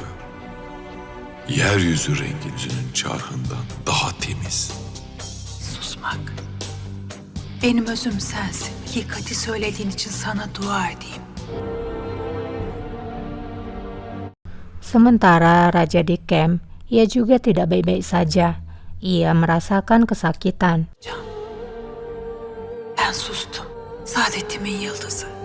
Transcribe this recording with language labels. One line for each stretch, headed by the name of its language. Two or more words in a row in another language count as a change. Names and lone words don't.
Turkish: Yeryüzü rengi yüzünün çarhından daha temiz. Susmak. Benim özüm sensin. Hakikati söylediğin için sana dua edeyim.
Indonesian: Sementara raja di camp, ia juga tidak baik-baik saja. Ia merasakan kesakitan.
Turkish: Can. Ben sustum. Saadetimin yıldızı.